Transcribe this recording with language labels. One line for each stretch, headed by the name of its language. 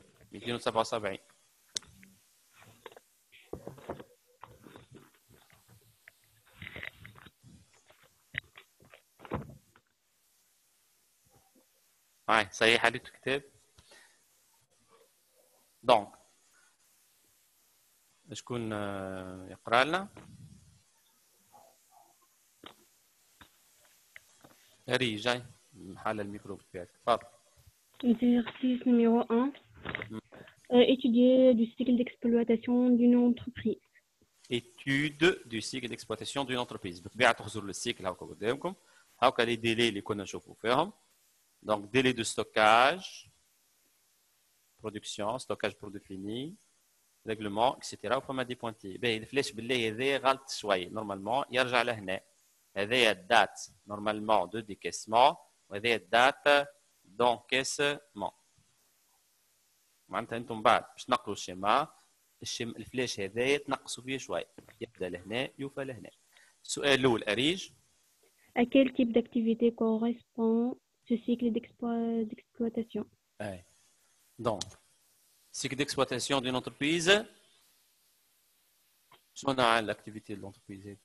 French: 277. ça y est,
Arabic: حليت الكتاب. دونك شكون يقرا لنا؟ ري جاي محل الميكرو بتاعك. تفضل.
French: Exercice numéro 1. Étudier du cycle d'exploitation d'une entreprise. Étude du cycle d'exploitation d'une entreprise.
Arabic: بطبيعة تخزر السيكل هاكا قدامكم. هاكا لي ديلي اللي كنا نشوفوا فيهم.
French: Donc, délai de stockage, production, stockage pour définir, règlement, etc.
Arabic: وفما دي بوانتي. باهي الفلاش بالله هذا غلط شوي. نورمالمون يرجع لهنا. هذايا الدات نورمالمون دو ديكيسمون وهذايا الدات دونكيسمون. معناتها انتم بعد باش تنقلوا الشيما الفلاش هذايا تنقصوا فيه شوي. يبدا لهنا يوفى لهنا. السؤال الأول أريج.
French: À quel type d'activité correspond ce cycle d'exploitation? Donc, cycle d'exploitation d'une entreprise.
Arabic: شنو نوع
French: l'activité de l'entreprise?